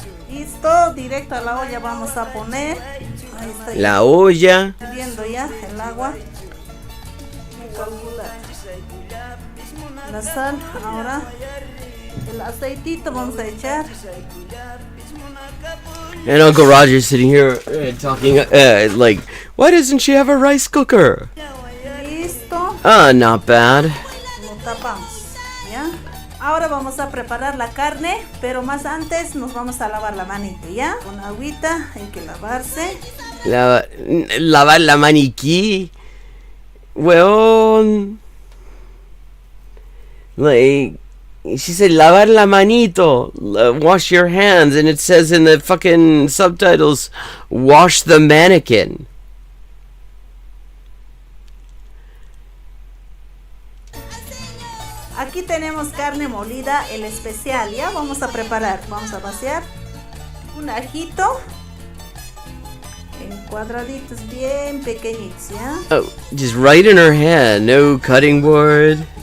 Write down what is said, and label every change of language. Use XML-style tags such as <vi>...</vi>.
<es>Listo, directo a la olla vamos a poner. Ahí está, la olla. Hirviendo ya el agua. La sal, ahora el aceitito vamos a echar.</es> <en>And Uncle Roger's sitting here talking like, why doesn't she have a rice cooker?</en> <es>Listo.</es> <en>Not bad.</en> <es>Lo tapamos, ¿ya? Ahora vamos a preparar la carne, pero más antes nos vamos a lavar la manito, ¿ya? Con agüita, hay que lavarse. Lavar la maniquí. Weón.</es> <en>Like, she said,</en> <es>lavar la manito.</es> <en>Wash your hands. And it says in the fucking subtitles, wash the mannequin.</en> <es>Aquí tenemos carne molida, el especial, ya vamos a preparar. Vamos a vaciar un ajito en cuadraditos bien pequeñitos, ¿ya?</es> <en>Oh, just right in her hand, no cutting board.</en>